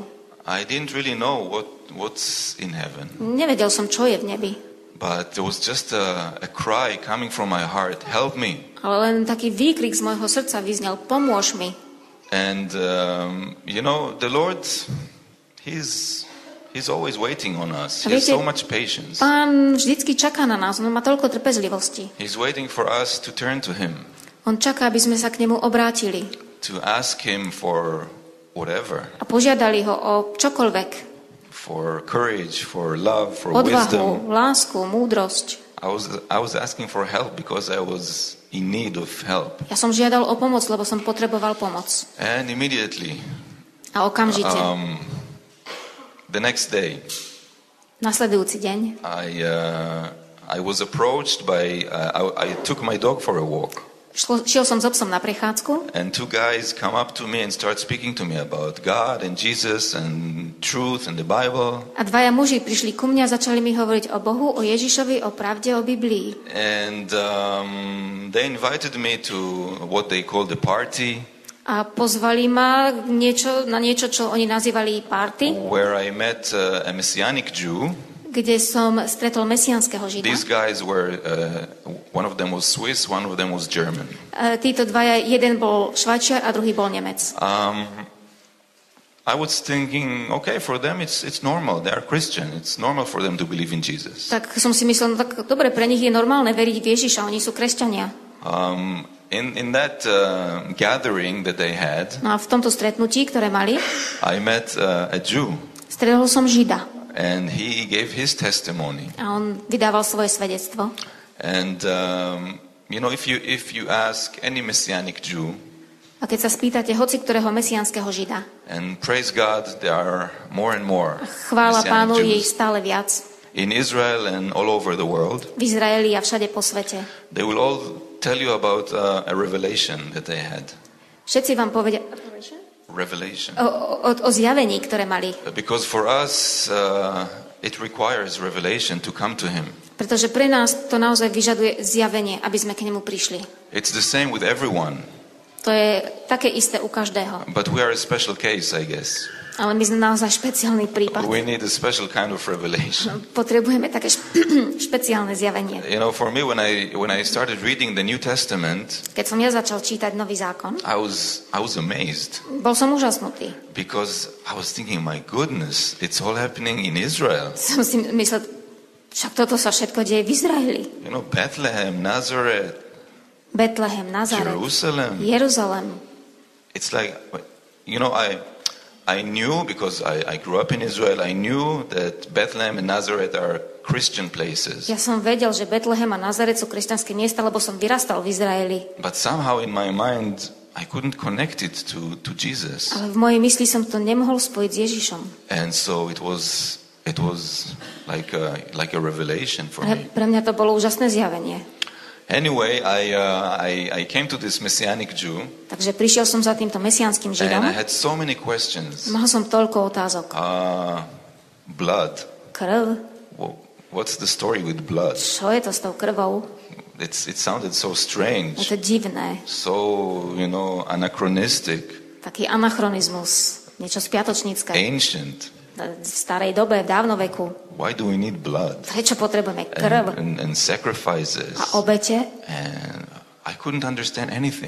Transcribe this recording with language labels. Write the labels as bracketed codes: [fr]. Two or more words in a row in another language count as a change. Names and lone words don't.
[en] I didn't really know what's in heaven, [sk] Nevedel som, čo je v nebi. [en] but there was just a cry coming from my heart, help me. [sk] Ale len taký výkrik z môjho srdca vyznel, pomôž mi. [en] And the Lord, He's always waiting on us. He has so much patience. [sk] Pán vždycky čaká na nás, on má toľko trpezlivosti. [en] He's waiting for us to turn to Him, [sk] On čaká, aby sme sa k nemu obrátili [en] to ask Him for whatever, [sk] a požiadali ho o čokoľvek. [en] for courage, for love, for [sk] Odvahu, [en] wisdom. [sk] lásku, múdrosť. [en] I was asking for help because I was in need of help. [sk] Ja som žiadal o pomoc, lebo som potreboval pomoc. [en] And immediately, [sk] A okamžite, [en] the next day, [sk] nasledujúci deň, [en] I was approached by. I took my dog for a walk, [sk] šiel som s psom na prechádzku [en] and two guys come up to me and start speaking to me about God and Jesus and truth and the Bible. [sk] a dvaja muži prišli ku mne a začali mi hovoriť o Bohu, o Ježišovi, o pravde, o Biblii. [en] And they invited me to what they call the party, [sk] A pozvali ma na niečo, čo oni nazývali party, [en] where I met a Messianic Jew. [sk] kde som stretol mesiánskeho Žida. [en] These guys were, one of them was Swiss, one of them was German. [sk] Títo dvaja, jeden bol Švajčiar a druhý bol Nemec. [en] I was thinking, okay, for them it's normal. They are Christian. It's normal for them to believe in Jesus. [sk] Tak som si myslel, no tak dobre, pre nich je normálne veriť v Ježiša, oni sú kresťania. [en] In that gathering that they had, [sk] No a v tomto stretnutí, ktoré mali, [en] I met a Jew, [sk] stretol som Žida. [en] And he gave his testimony. [sk] a on vydával svoje svedectvo. [en] And if you ask any Messianic Jew, [sk] A keď sa spýtate hoci ktorého mesiánskeho žida, [en] and praise God, there are more and more [sk] chvála Pánu, je [en] Messianic [sk] ich [en] Jews [sk] stále viac [en] in Israel and all over the world. [sk] v Izraeli a všade po svete. [en] They will all tell you about a revelation that they had. [sk] Všetci vám povedia [en] Revelation. [sk] o zjavení, ktoré mali. [en] Because for us, it requires revelation to come to Him. [sk] Pretože pre nás to naozaj vyžaduje zjavenie, aby sme k nemu prišli. [en] It's the same with everyone, [sk] To je také isté u každého. [en] but we are a special case, I guess. [sk] Ale my sme naozaj špeciálny prípad. [en] We need a special kind of revelation. [sk] Potrebujeme také špeciálne zjavenie. [en] For me, when I started reading the New Testament, [sk] Keď som ja začal čítať Nový zákon, [en] I was amazed [sk] bol som úžasnutý. [en] because I was thinking, my goodness, it's all happening in Israel. [sk] Som si myslel, však toto sa všetko deje v Izraeli. [en] Bethlehem, Nazareth, [sk] Betlehem, Nazaret, [en] Jerusalem. [sk] Jeruzalem. [en] It's like, I knew, because I grew up in Israel, I knew that Bethlehem and Nazareth are Christian places. [sk] Ja som vedel, že Betlehem a Nazaret sú kresťanské miesta, lebo som vyrastal v Izraeli. [en] But somehow in my mind, I couldn't connect it to Jesus. [sk] Ale v mojej mysli som to nemohol spojiť s Ježišom. [en] And so it was like a revelation for [sk] Ale [en] me. [sk] pre mňa to bolo úžasné zjavenie. [en] Anyway, I came to this Messianic Jew, [sk] Takže prišiel som za týmto mesiánskym [en] and [sk] Židom. [en] I had so many questions. [sk] Mal som toľko otázok. [en] Blood. [sk] Krv? [en] What's the story with blood? [sk] Čo je to s tou krvou? [en] It sounded so [sk] Je [en] strange, [sk] to divné. [en] so anachronistic, [sk] Taký anachronizmus. Niečo spiatočnícke. [en] ancient. [sk] V starej dobe, v dávnoveku. [en] Why do we need blood [sk] Prečo potrebujeme krv [en] and sacrifices? [sk] a obete? [en] And I couldn't understand anything.